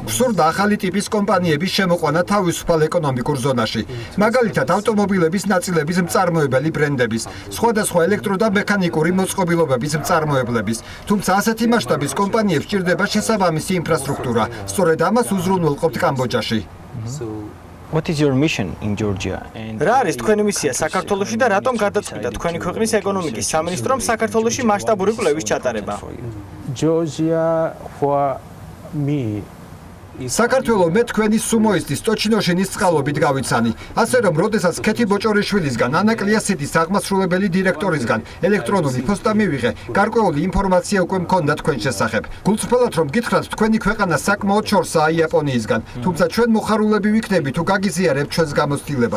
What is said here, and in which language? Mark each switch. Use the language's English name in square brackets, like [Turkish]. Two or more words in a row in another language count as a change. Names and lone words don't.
[Georgian] გვსურდა ახალი ტიპის კომპანიების შემოყვანა თავისუფალ ეკონომიკურ ზონაში. მაგალითად, ავტომობილების ნაწილების მწარმოებელი ბრენდების, სხვადასხვა ელექტრო და მექანიკური მოწყობილობების მწარმოებლების. თუმცა ასეთი მასშტაბის კომპანიებს სჭირდება შესაბამისი ინფრასტრუქტურა. სწორედ ამას უზრუნველყოფთ კამბოჯაში. [English] What is your mission in Georgia? [Georgian] რა არის თქვენი მისია საქართველოში და რატომ გადაწყვიტა თქვენი ქვეყნის ეკონომიკის სამინისტრომ საქართველოში მასშტაბური კვლევის ჩატარება? [English] Georgia for me [Georgian] საქართველო მე თქვენი სუმოისტის ტოჩინოშინის წყალობით გავიცანი. ასე რომ, როდესაც ქეთი ბოჭორიშვილისგან, ანაკლია სიტის აღმასრულებელი დირექტორისგან ელექტრონული პოსტა მივიღე, გარკვეული ინფორმაცია უკვე მქონდა თქვენ შესახებ. გულწრფელად რომ გითხრათ, თქვენი ქვეყანა საკმაოდ შორსაა იაპონიისგან, თუმცა ჩვენ მოხარულები ვიქნებით თუ გაგიზიარებთ ჩვენს გამოცდილებას.